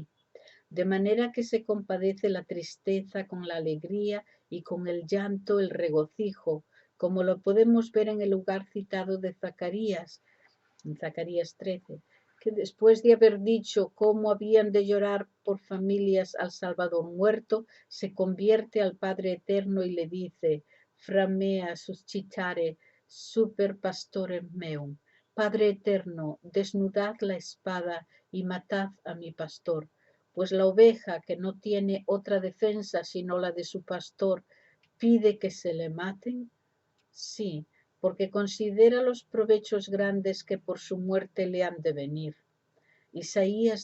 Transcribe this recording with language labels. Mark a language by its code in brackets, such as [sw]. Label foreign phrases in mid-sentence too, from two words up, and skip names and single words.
[es] De manera que se compadece la tristeza con la alegría y con el llanto el regocijo, como lo podemos ver en el lugar citado de Zacarías, en Zacarías 13, que después de haber dicho cómo habían de llorar por familias al Salvador muerto, se convierte al Padre Eterno y le dice: [la] Framea suscitare super pastorem meum. [es] Padre Eterno, desnudad la espada y matad a mi pastor, pues la oveja, que no tiene otra defensa sino la de su pastor, pide que se le maten. Sí, porque considera los provechos grandes que por su muerte le han de venir.